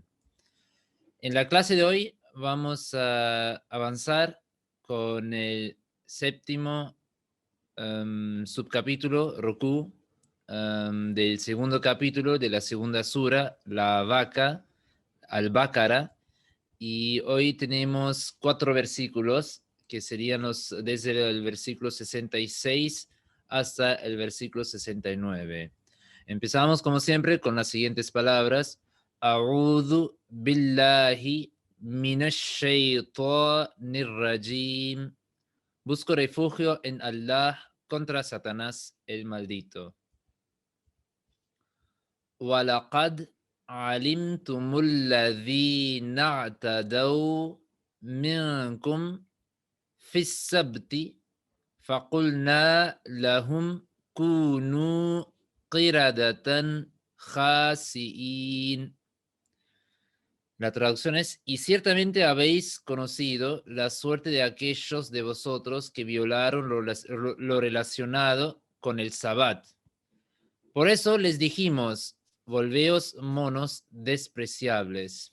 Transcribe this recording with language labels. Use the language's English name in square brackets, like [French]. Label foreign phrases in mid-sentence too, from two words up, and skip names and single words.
[Spanish] En la clase de hoy vamos a avanzar con el séptimo subcapítulo, Rukú, del segundo capítulo de la segunda sura, la vaca, al-Baqara, y hoy tenemos 4 versículos que serían desde el versículo 66 hasta el versículo 69. Empezamos como siempre con las siguientes palabras. [Arabic] أعوذ بالله من الشيطان الرجيم. [Spanish] Busco refugio en Allah contra Satanás el maldito. [Arabic] وَلَقَدْ عَلِمْتُمُ الَّذِينَ اعْتَدَوْا مِنْكُمْ فِي السَّبْتِ فَقُلْنَا لَهُمْ كُونُوا قِرَدَةً خَاسِئِينَ. [Spanish] La traducción es, y ciertamente habéis conocido la suerte de aquellos de vosotros que violaron lo relacionado con el Sabbat. Por eso les dijimos, volveos monos despreciables.